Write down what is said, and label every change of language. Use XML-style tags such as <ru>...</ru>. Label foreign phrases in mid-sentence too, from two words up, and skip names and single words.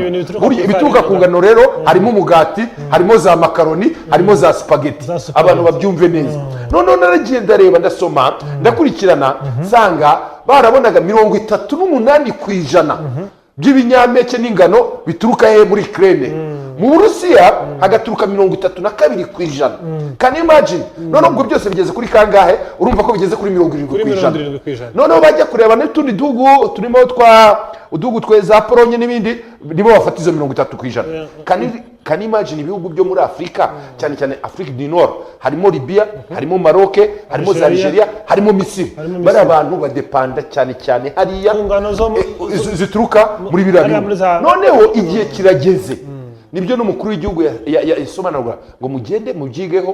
<rw>Buri ibituruka ku ngano rero harimo umugati, harimo za makaroni, harimo za spaghetti. Abantu babyumve neza. None naragiye ndareba ndasoma ndakurikirana sanga barabonaga 38% by'ibinyampeke n'ingano bituruka he muri Ukraine. Mu Burusiya hagaturuka 32%.</rw> <en>Can you imagine?</en> <rw>None ubwo byose bigeze kuri kangahe? Urumva ko bigeze kuri 70%. None bajya kureba n'utundi duhugu turimo uduhugu tweza Polonye n'ibindi nibo bafata izo 30%.</rw> <en>Can you imagine</en> <rw>ibihugu byo muri Afrika cyane cyane Afrique du Nord harimo Libya, harimo Maroc, harimo Algeria, harimo Misiri. Bari abantu badepanda cyane hariya zituruka muri biriya. Noneho igihe kirageze. Nibyo n'umukuru w'igihugu yasobanurwa ngo mugende mubyigeho.</rw>